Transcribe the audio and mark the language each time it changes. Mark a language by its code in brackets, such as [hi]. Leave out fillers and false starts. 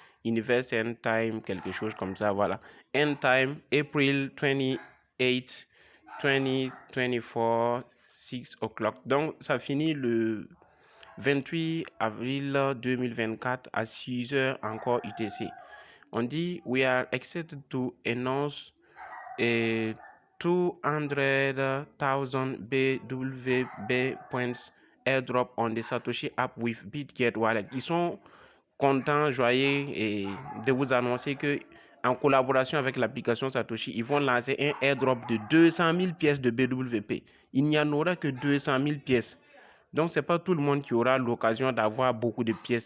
[en] Universal Time, [fr] quelque chose comme ça, voilà. [en] End time, April 28, 2024, 6 o'clock. [fr] Donc, ça finit le 28 avril 2024 à 6h encore UTC. On dit, [en] we are excited to announce a 200,000 BWB points airdrop on the Satoshi app with BitGet Wallet. [fr] Ils sont content, joyeux et de vous annoncer que en collaboration avec l'application Satoshi, ils vont lancer un airdrop de 200 000 pièces de BWP. Il n'y en aura que 200 000 pièces. Donc, ce n'est pas tout le monde qui aura l'occasion d'avoir beaucoup de pièces.